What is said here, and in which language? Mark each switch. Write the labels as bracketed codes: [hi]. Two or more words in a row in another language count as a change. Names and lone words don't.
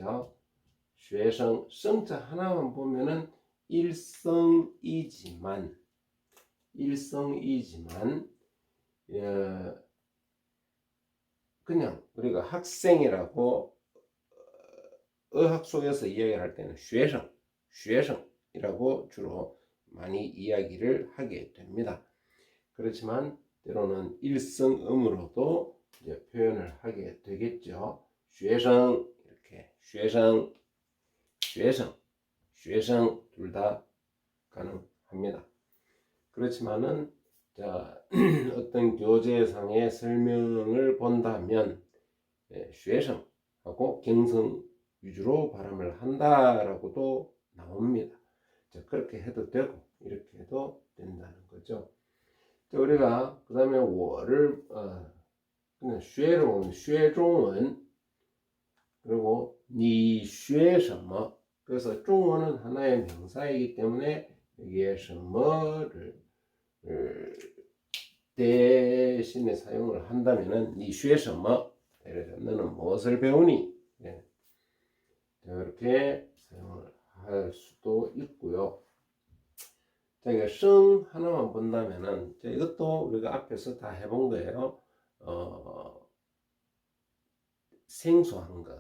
[ko] 学生 성자 하나만 보면은 일성이지만 그냥 우리가 학생이라고 어학 속에서 이야기할 때는 学生이라고 주로 많이 이야기를 하게 됩니다. 그렇지만 때로는 일성음으로도 이제 표현을 하게 되겠죠. 学生 이렇게 学生 둘 다 가능합니다. 그렇지만은 자, 어떤 교재상의 설명을 본다면 学生하고 경성 위주로 발음을 한다라고도 나옵니다. 자, 그렇게 해도 되고 이렇게 해도 된다는 거죠. 자, 우리가 그 다음에 我를 그냥 学로 [zh] 学中文 [ko] 그리고 [zh] 你学什么 [ko] 그래서 중원은 하나의 명사이기 때문에 여기에 什么를 대신에 사용을 한다면은 [zh] 你学什么 [ko] 너는 무엇을 배우니? 네. 이렇게 사용을 할 수도 있고요. 자, 이거 성 하나만 본다면은 이것도 우리가 앞에서 다 해본 거예요. 생소한 것.